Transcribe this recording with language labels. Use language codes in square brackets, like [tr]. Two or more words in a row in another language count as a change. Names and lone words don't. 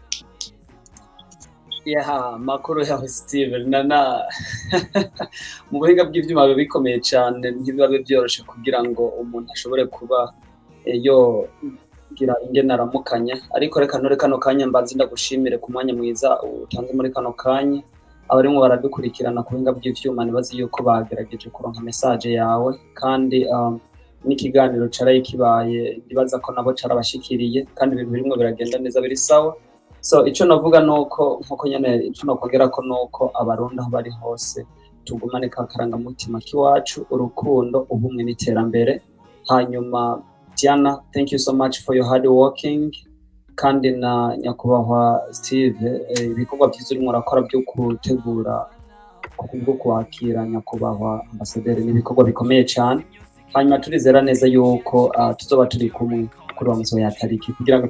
[rn] Makuru yawe Steven nana mu buhinga bw'ivyuma bikomeye cyane ntibiba byoroshe kugira ngo umuntu ashobore kuba yo gira ingene aramukanya ariko reka nore kano kanya mbanze ndagushimire ku mwanya mwiza utanze muri kano kanya abarimo baradukurikirana ku buhinga bw'ivyuma nibazi yuko bagerageje kuronka message yawe kandi n'ikiganiro caraye kibaye ndibaza ko nabo carabashikiriye kandi ibintu birimo biragenda neza biri sawa. So ico navuga nuko nkuko nyene ico nokongera ko nuko abarundi aho bari hose tugumane kakaranga mutima kiwacu urukundo ubumwe n'iterambere hanyuma Diana, [en] thank you so much for your hard working [rn] kandi na nyakubahwa Steve ibikorwa byiza urimo urakora byo gutegura kubwo kwakira nyakubahwa ambasaderi n'ibikorwa bikomeye cyane hanyuma turizera neza yuko tuzoba turi kumwe kuri wa muso ya tariki kugira ngo